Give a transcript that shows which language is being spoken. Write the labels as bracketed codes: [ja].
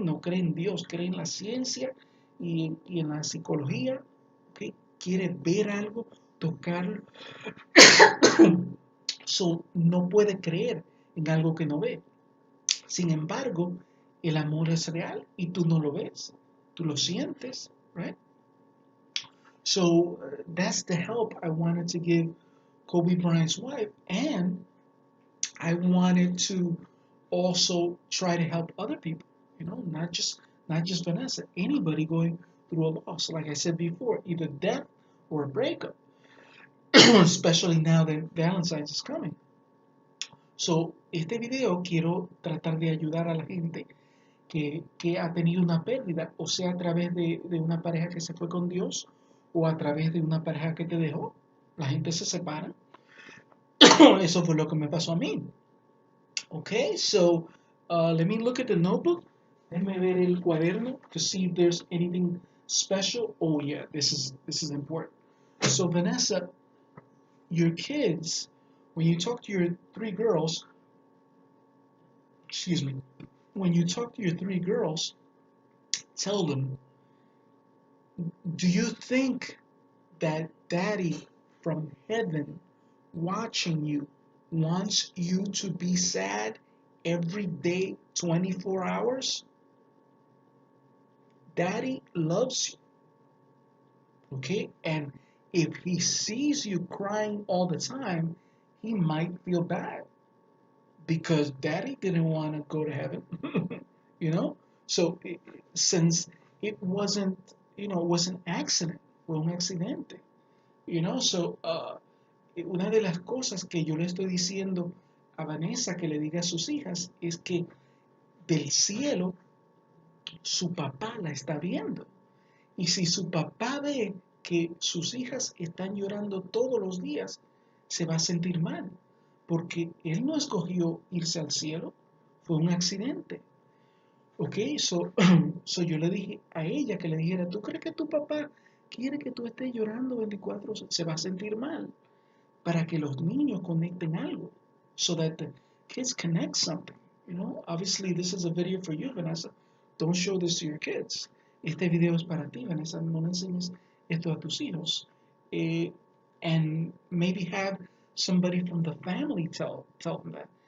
[es] No cree en Dios, cree en la ciencia y en la psicología. ¿Okay? Quiere ver algo, tocarlo. So, no puede creer en algo que no ve. Sin embargo, el amor es real y tú no lo ves, tú lo sientes, [en] right? So that's the help I wanted to give Kobe Bryant's wife, and I wanted to also try to help other people. Not just Vanessa, anybody going through a loss. Like I said before, either death or a breakup. Especially now that Valentine's is coming. [es] So, este video quiero tratar de ayudar a la gente que ha tenido una pérdida, o sea, a través de una pareja que se fue con Dios o a través de una pareja que te dejó. La gente se separa. Eso fue lo que me pasó a mí. [en] Okay, so let me look at the notebook. [es] Déjame ver el cuaderno [en] to see if there's anything special. Oh yeah, this is important. So Vanessa, your kids, when you talk to your three girls, excuse me, when you talk to your three girls, tell them, do you think that daddy from heaven watching you wants you to be sad every day, 24 hours? Daddy loves you, okay? And if he sees you crying all the time, he might feel bad because daddy didn't want to go to heaven, you know? So since it wasn't, it was an accident, [es] fue un accidente, So una de las cosas que yo le estoy diciendo a Vanessa que le diga a sus hijas es que del cielo, su papá la está viendo. Y si su papá ve que sus hijas están llorando todos los días, se va a sentir mal, porque él no escogió irse al cielo, fue un accidente. Ok, so yo le dije a ella que le dijera, ¿tú crees que tu papá quiere que tú estés llorando 24 horas? Se va a sentir mal, para que los niños conecten algo, [en] so that the kids connect something. Obviously this is a video for you, Vanessa. Don't show this to your kids. [es] Este video es para ti, Vanessa. No le enseñes esto a tus hijos. [en] Eh, and maybe have somebody from the family tell them that.